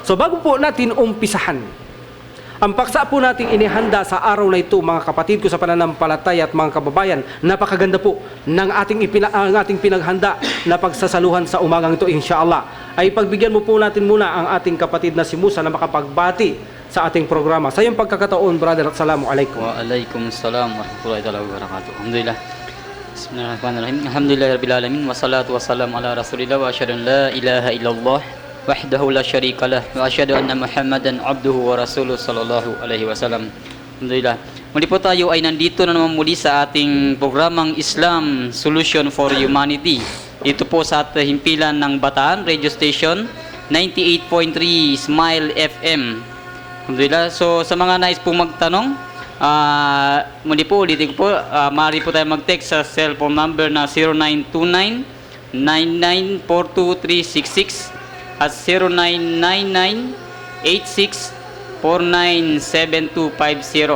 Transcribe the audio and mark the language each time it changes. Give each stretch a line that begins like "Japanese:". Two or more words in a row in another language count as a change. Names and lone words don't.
Filipino: So bago po natin umpisahan ang paksa po nating inihanda sa araw na ito, mga kapatid ko sa pananampalataya at mga kababayan, napakaganda po ng ating pinaghanda na pagsasaluhan sa umagang ito, inshallah. Ay pagbigyan mo po natin muna ang ating kapatid na si Musa na makapagbati sa ating programa. Sa iyong pagkakataon, brother, at Assalamualaikum.
Arabic: وعليكم السلام ورحمة الله وبركاته. الحمد لله. بسم الله الرحمن الرحيم. الحمد لله رب العالمين والصلاة والسلام على رسول الله وأشهد أن لا إله إلا الله وحده لا شريك له وأشهد أن محمدا عبده ورسوله صلى الله عليه وسلم. الحمد لله.
Filipino: Muli po tayo ay nandito na naman muli sa ating programang Islam Solution for Humanity. Ito po sa himpilan ng Bataan Radio Station 98.3 Smile FM. Alhamdulillah. So sa mga nais pong magtanong, muli po ulitin ko po, maaari po tayo mag-text sa cellphone number na 0929-9942-366 at 0999-86497250.